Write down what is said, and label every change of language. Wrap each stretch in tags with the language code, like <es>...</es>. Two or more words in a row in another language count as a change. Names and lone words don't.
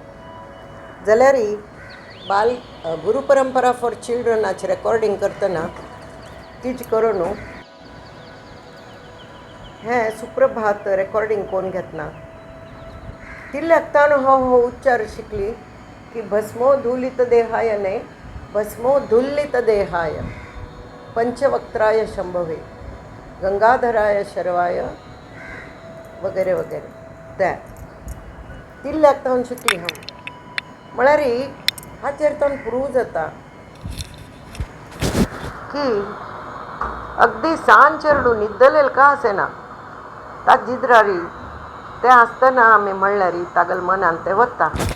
<kok>जाल्यार गुरू परंपरा</kok> <en>for children</en> <kok>रेकॉर्डिंग करतना कितें करून हें सुप्रभात रेकॉर्डिंग कोण घेतना तिल्ल्याक ताणू हांव हो उच्चार शिकली की</kok> <sa>भस्मोधुलित देहाय</sa> <kok>न्हय</kok> <sa>भस्मोधुलित देहाय पंचवक्त्राय शंभवे गंगाधराय शर्वाय</sa> <kok>वगैरे वगैरे तें तिल्ल्याक तावन शिकली हांव. म्हळ्यार हाचेर तावन प्रूव जाता की अगदी सांज चेडूं न्हिदलेलें का आसना ताका जिद्रारी तें आसतना आमी म्हणल्यार तागेल मनान तें वता.</kok>